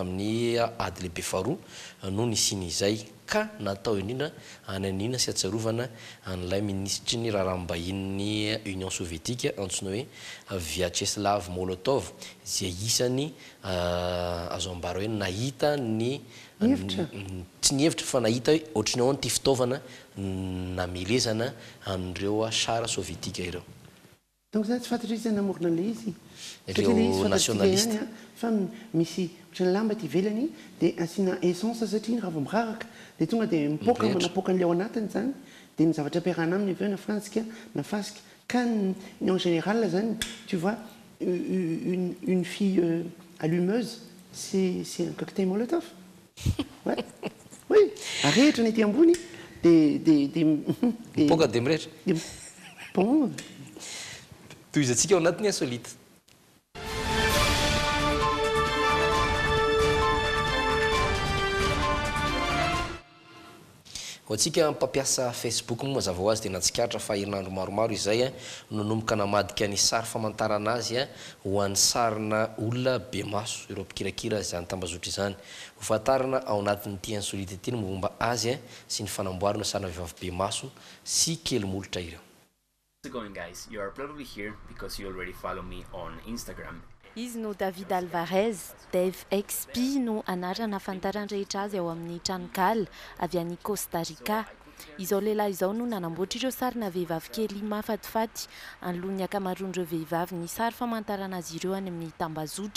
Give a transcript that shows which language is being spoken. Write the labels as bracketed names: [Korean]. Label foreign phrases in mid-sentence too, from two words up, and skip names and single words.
[Malagasy] tamin'ny ady lehibe faharoa no nisin'izay ka natao indrindra ananina sy atsarovana an'ilay ministry ny raharaham-bahinin'ny Union soviétique antsoina hoe Vyacheslav Molotov izay isany azo ambara hoe nahita ny tsy nihevitra fa nahita hoe ohatrany ao ty fitaovana namelezana an'ireo sara sovietika ireo. Donc ça tsy fantatry izy namorona le izy. Ireo nationaliste. Fa misy ohatrany lamba ty ivelany dia asiana essence satria raha vao miraraka dia tonga dia mipoaka manapoaka an'ilay ao anatiny zany dia ny zavatra ampiarahana aminy avy eo na frantsika na fasika ka [French] en général [Malagasy] zany [French] tu vois une fille allumeuse c'est un cocktail molotov. Ouais. Oui, [Malagasy] arehitra ny ety ambony mipoaka dia mirehitra. [French] Bon. [Malagasy] Tohizatsika ao anatiny insolite. Hoantsika mpampiasa Facebook moa mazava ho azy dia natsikatra fa herinandro maromaro izay nonomboka namadika ny sary famantarana azy ho an'ny sarina olona be maso ireo mpikirakira izany tambazotra izany. Ho fatarana ao anatin'ity insolite ity ny momba azy sy ny fanamboarana sarina vehivavy be maso sy kely molotra ireo. [English] How's it going, guys? You are probably here because you already follow me on Instagram. [Malagasy] Izy no David Alvarez, Dave XP no anarana afantarana rehetra azy ao amin'ny tranokala avy any Costa Rica. Izao lehilahy izao no nanamboatra ireo sarina vehivavy kely mahafatifaty anoloan'ny ankamaroan'ireo vehivavy ny sary famantarana azy ireo any amin'ny tambazotra.